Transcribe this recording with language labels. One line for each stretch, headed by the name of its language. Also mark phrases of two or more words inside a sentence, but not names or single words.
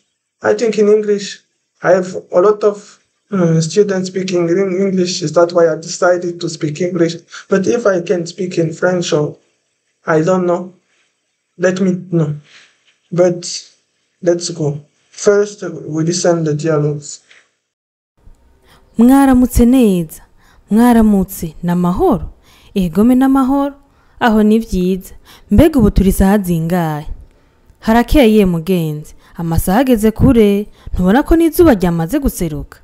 English: I think in English I have a lot of students speaking in English. Is that why I decided to speak English? But if I can speak in French or I don't know, let me know. But let's go. First, we listen the dialogues.
Rundi: Mwaramutse neza, mwaramutse n'amahoro, egome n'amahoro, aho ni vyiza, mbega ubu turi saha zingahe? Harakeye mugenzi, amasaha ageze kure, ntubona ko n'izuba ryamaze guseruka?